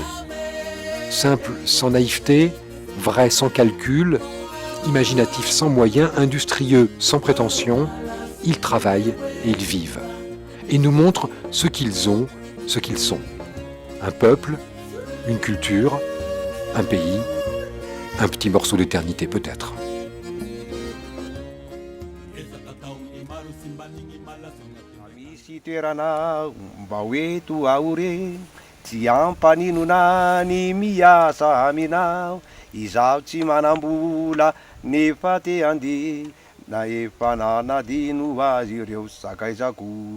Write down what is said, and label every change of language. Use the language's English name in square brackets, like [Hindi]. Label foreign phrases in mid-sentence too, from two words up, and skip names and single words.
[French] Simple sans naïveté, vrai sans calcul, imaginatif sans moyens, industrieux sans prétention, ils travaillent et ils vivent. Et nous montrent ce qu'ils ont, ce qu'ils sont. Un peuple, une culture, un pays, un petit morceau d'éternité peut-être. [Malagasy] Misy toerana mba hoeto aore, tsy ampaninona ny miasa aminao. Izaho tsy manam-bola nefa te handeha, na efa nanadino azy ireo sakaizako.